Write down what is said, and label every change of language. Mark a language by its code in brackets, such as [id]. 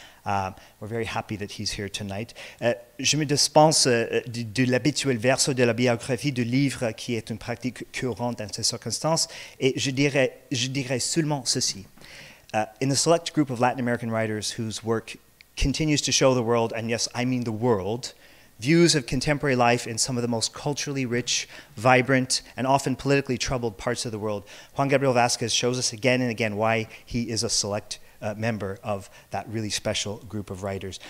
[en] We're very happy that he's here tonight. [fr] Je me dispense de l'habituel verso de la biographie de livre qui est une pratique courante dans ces circonstances, et je dirais seulement ceci. [en] In the select group of Latin American writers whose work continues to show the world, and yes, I mean the world, views of contemporary life in some of the most culturally rich, vibrant, and often politically troubled parts of the world. Juan Gabriel Vásquez shows us again and again why he is a select member of that really special group of writers.